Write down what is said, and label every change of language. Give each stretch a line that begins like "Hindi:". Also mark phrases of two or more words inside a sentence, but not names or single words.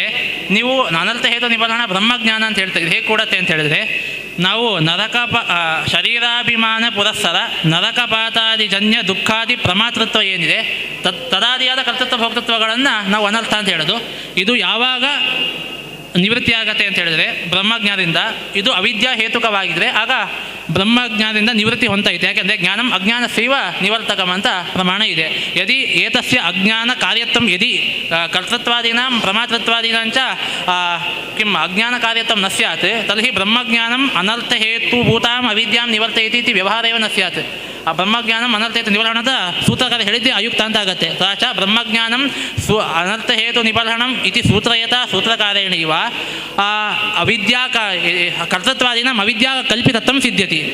Kannada: ನೀವು
Sanskrit: ಅನರ್ಥ ಹೇತು ನಿಬರ್ಹಣ ಬ್ರಹ್ಮಜ್ಞಾನ
Kannada: ಅಂತ ಹೇಳ್ತೀರಿ. ಹೇಗೆ ಕೂಡತ್ತೆ ಅಂತ ಹೇಳಿದ್ರೆ, ನಾವು
Sanskrit: ಶರೀರಾಭಿಮಾನ ಪುರಸ್ಸರ ನರಕಪಾತಾದಿಜನ್ಯ ದುಃಖಾದಿ ಪ್ರಮಾತೃತ್ವ
Kannada: ಏನಿದೆ ತದಾದಿಯಾದ ಕರ್ತೃತ್ವ ಭೋಕ್ತೃತ್ವಗಳನ್ನು ನಾವು ಅನರ್ಥ ಅಂತ ಹೇಳೋದು. ಇದು ಯಾವಾಗ ನಿವೃತ್ತಿ ಆಗತ್ತೆ ಅಂತ ಹೇಳಿದ್ರೆ ಬ್ರಹ್ಮಜ್ಞಾನದಿಂದ. ಇದು ಅವಿದ್ಯಾ ಹೇತುಕವಾಗಿದ್ದರೆ ಆಗ ಬ್ರಹ್ಮಜ್ಞಾನದಿಂದ ನಿವೃತ್ತಿ ಹೊಂದೈತೆ. ಯಾಕೆಂದರೆ
Sanskrit: ಜ್ಞಾನಂ ಅಜ್ಞಾನಸ್ಯೈವ ನಿವರ್ತಕಂ
Kannada: ಅಂತ ಪ್ರಮಾಣ ಇದೆ.
Sanskrit: ಯದಿ ಏತಸ್ಯ ಅಜ್ಞಾನ ಕಾರ್ಯತ್ವಂ ಯದಿ ಕರ್ತೃತ್ವಾದೀನಾಂ ಪ್ರಮಾತೃತ್ವಾದೀನಾಂಚ ಕಿಂ ಅಜ್ಞಾನ ಕಾರ್ಯತ್ವಂ ನ ಸ್ಯಾತ್ ತರ್ಹಿ ಬ್ರಹ್ಮಜ್ಞಾನಂ ಅನರ್ಥ ಹೇತುಭೂತಾಂ ಅವಿದ್ಯಾಂ ನಿವರ್ತಯತಿ ಇತಿ ವ್ಯವಹಾರವೇವ ನ ಸ್ಯಾತ್.
Kannada: ಆ
Sanskrit: ಬ್ರಹ್ಮಜ್ಞಾನಂ ಅನರ್ಥ ಹೇತು ನಿಬರ್ಹಣದ
Kannada: ಸೂತ್ರಕಾರ ಹೇಳಿದ್ದೆ ಅಯುಕ್ತ ಅಂತ ಆಗುತ್ತೆ.
Sanskrit: ತಚ ಬ್ರಹ್ಮಜ್ಞಾನಂ ಅನರ್ಥ ಹೇತು ನಿಬರ್ಹಣಂ ಇತಿ ಸೂತ್ರಯತ ಸೂತ್ರಕಾರೇಣ ಇವ ಅವಿದ್ಯಾ ಕರ್ತೃತ್ವಾದೀನಾಂ ಅವಿದ್ಯಾ ಕಲ್ಪಿತತ್ವಂ ಸಿದ್ಧ್ಯತಿ.